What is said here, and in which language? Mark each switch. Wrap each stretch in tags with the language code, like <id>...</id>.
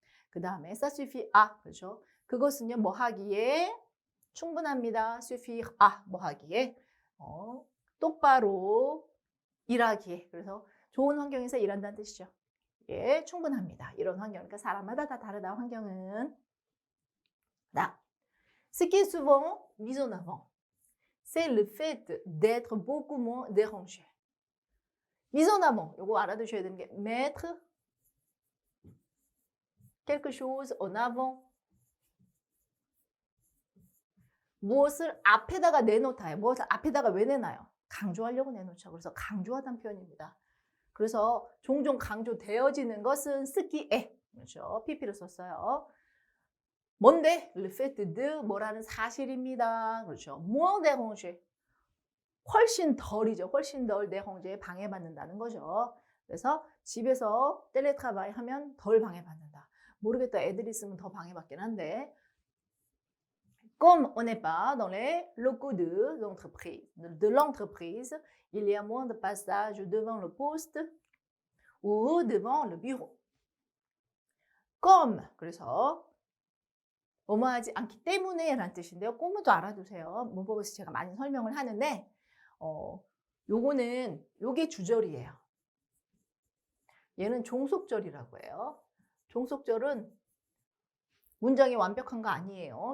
<ko>그 다음에</ko> <fr>ça suffit à,</fr> <ko>그렇죠? 그것은요 뭐 하기에 충분합니다. suffire à, 뭐 하기에 똑바로 일하기에. 그래서 좋은 환경에서 일한다는 뜻이죠. 예, 충분합니다. 이런 환경. 그러니까 사람마다 다 다르다, 환경은. 나.</ko> <fr>Ce qui est souvent mis en avant, c'est le fait d'être beaucoup moins dérangé. mise en avant.</fr> <ko>요거 알아두셔야 되는 게</ko> <fr>mettre quelque chose en avant.</fr> <ko>무엇을 앞에다가 내놓다요. 무엇을 앞에다가 왜 내놔요? 강조하려고 내놓죠. 그래서 강조하다는 표현입니다. 그래서 종종 강조되어지는 것은 쓰기에, 그렇죠? PP를 썼어요. 뭔데? le fait de 뭐라는 사실입니다. 그렇죠?</ko> <fr>moins déranger.</fr> <ko>훨씬 덜이죠. 훨씬 덜 déranger, 방해받는다는 거죠. 그래서 집에서 텔레트라바이 하면 덜 방해받는다. 모르겠다. 애들 있으면 더 방해받긴 한데.</ko> <fr>Comme on n'est pas dans les locaux de l'entreprise, il y a moins de passage devant le poste ou devant le bureau.</fr> <ko>Comme, 그래서 뭐뭐하지 않기 때문에 라는 뜻인데요. 꼬무도 알아두세요. 문법에서 제가 많이 설명을 하는데 요거는 요게 주절이에요. 얘는 종속절이라고 해요. 종속절은 문장이 완벽한 거 아니에요.</ko>